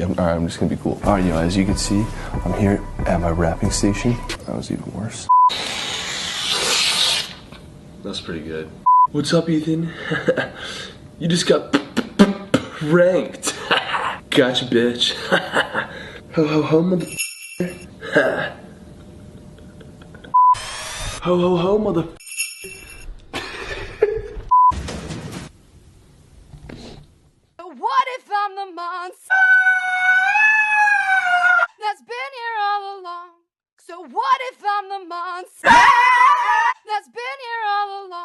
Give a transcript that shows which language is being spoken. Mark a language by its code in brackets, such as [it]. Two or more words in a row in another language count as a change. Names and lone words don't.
[en] Alright, I'm just gonna be cool. Alright, you know, as you can see, I'm here at my wrapping station. That was even worse. That's pretty good. What's up, Ethan? You just got Ranked. Gotcha, bitch. Ho ho ho, mother. Ho ho ho, mother. What if I'm the monster that's been here all along? So what if I'm the monster that's been here all along?